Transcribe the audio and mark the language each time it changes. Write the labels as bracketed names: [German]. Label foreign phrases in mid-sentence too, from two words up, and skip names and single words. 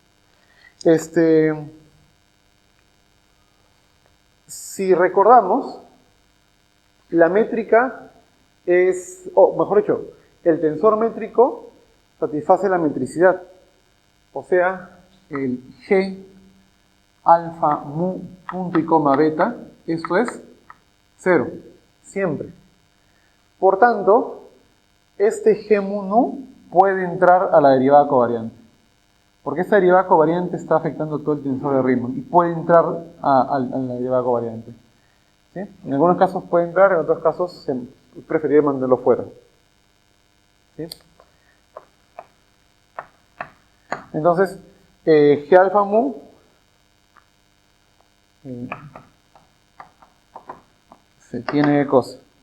[Spanish] Si recordamos, la métrica es, o mejor dicho, el tensor métrico satisface la metricidad. O sea, el G alfa mu punto y coma beta, esto es 0, siempre. Por tanto, este G mu nu puede entrar a la derivada covariante. Porque esta derivada covariante está afectando todo el tensor de Riemann y puede entrar a la derivada covariante. ¿Sí? En algunos casos puede entrar, en otros casos es preferible mandarlo fuera. ¿Sí? Entonces, G alfa mu se tiene cosa.